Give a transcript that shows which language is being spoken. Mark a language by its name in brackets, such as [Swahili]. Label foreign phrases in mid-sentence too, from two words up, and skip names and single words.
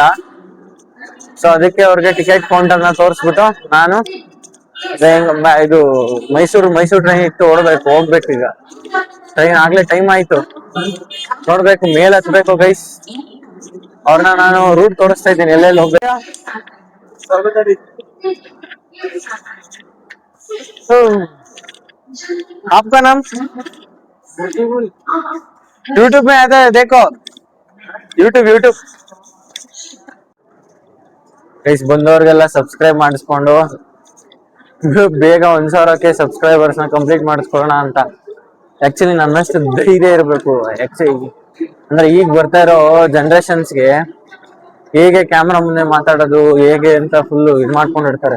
[Kannada] ಸೊ ಅದಕ್ಕೆ ಅವ್ರಿಗೆ [English] ticket counter [Kannada] ನ ತೋರಿಸ್ಬಿಟ್ಟು ನಾನು ಇದು ಮೈಸೂರು ಟ್ರೈನ್ ಇತ್ತು, ಹೋಗ್ಬೇಕು ಈಗ. ಟ್ರೈನ್ ಆಗ್ಲೇ ಟೈಮ್ ಆಯ್ತು, ನೋಡ್ಬೇಕು, ಮೇಲ್ ಹತ್ಬೇಕು ಗೈಸ್. ಅವ್ರನ್ನ ನಾನು ರೂಟ್ ತೋರಿಸ್ತಾ ಇದ್ದೀನಿ, ಎಲ್ಲೆಲ್ಲಿ ಹೋಗ್ಬೇಕು. [Hindi] आपका नाम? यूट्यूब में आता है, देखो. [Kannada] ಯೂಟ್ಯೂಬ್ ಗೈಸ್, ಬಂದವ್ರಿಗೆಲ್ಲ ಸಬ್ಸ್ಕ್ರೈಬ್ ಮಾಡಿಸ್ಕೊಂಡು ಬೇಗ 1,000ಕ್ಕೆ ಸಬ್ಸ್ಕ್ರೈಬರ್ಸ್ನ ಕಂಪ್ಲೀಟ್ ಮಾಡಿಸ್ಕೊಳ್ಳೋಣ ಅಂತ. ಆಕ್ಚುಲಿ ನನ್ನಷ್ಟು ಧೈರ್ಯ ಇರಬೇಕು. ಆಕ್ಚುಲಿ ಅಂದ್ರೆ ಈಗ ಬರ್ತಾ ಇರೋ ಜನರೇಷನ್ಸ್ಗೆ ಹೇಗೆ ಕ್ಯಾಮ್ರಾ ಮುಂದೆ ಮಾತಾಡೋದು ಹೇಗೆ ಅಂತ ಫುಲ್ ಇದು ಮಾಡ್ಕೊಂಡಿರ್ತಾರೆ.